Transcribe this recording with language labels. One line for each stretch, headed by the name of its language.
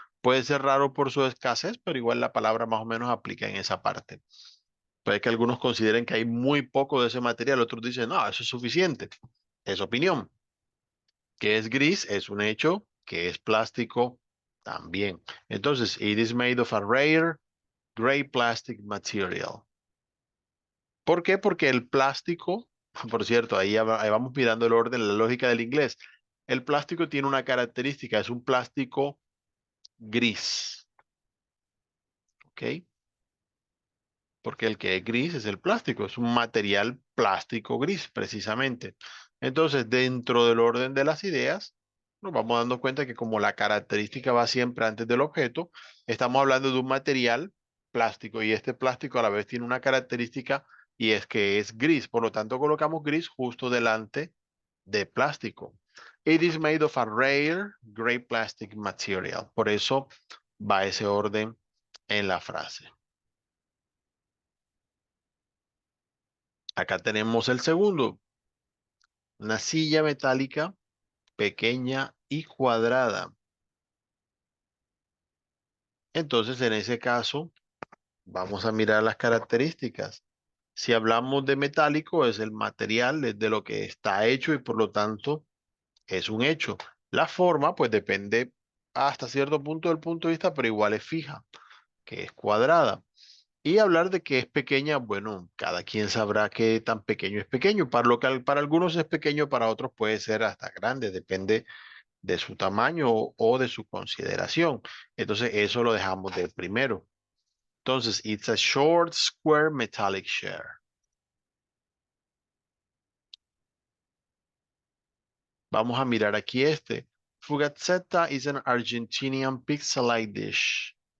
Spanish: Puede ser raro por su escasez, pero igual la palabra más o menos aplica en esa parte. Puede que algunos consideren que hay muy poco de ese material, otros dicen, no, eso es suficiente. Es opinión. Que es gris es un hecho, que es plástico también. Entonces,
English: it is made of a rare gray plastic material.
Spanish: ¿Por qué? Porque el plástico, por cierto, ahí vamos mirando el orden, la lógica del inglés. El plástico tiene una característica, es un plástico gris, ¿ok? Porque el que es gris es el plástico, es un material plástico gris, precisamente. Entonces, dentro del orden de las ideas, nos vamos dando cuenta que como la característica va siempre antes del objeto, estamos hablando de un material plástico y este plástico a la vez tiene una característica y es que es gris. Por lo tanto, colocamos gris justo delante de plástico.
English: It is made of a rare gray plastic material.
Spanish: Por eso va ese orden en la frase. Acá tenemos el segundo. Una silla metálica pequeña y cuadrada. Entonces, en ese caso, vamos a mirar las características. Si hablamos de metálico, es el material, es de lo que está hecho y por lo tanto es un hecho. La forma, pues depende hasta cierto punto del punto de vista, pero igual es fija, que es cuadrada. Y hablar de que es pequeña, bueno, cada quien sabrá qué tan pequeño es pequeño. Para algunos es pequeño, para otros puede ser hasta grande, depende de su tamaño o de su consideración. Entonces, eso lo dejamos de primero. Entonces,
English: it's a short, square, metallic share.
Spanish: Vamos a mirar aquí este.
English: Fugazzetta is an Argentinian pizza-like dish.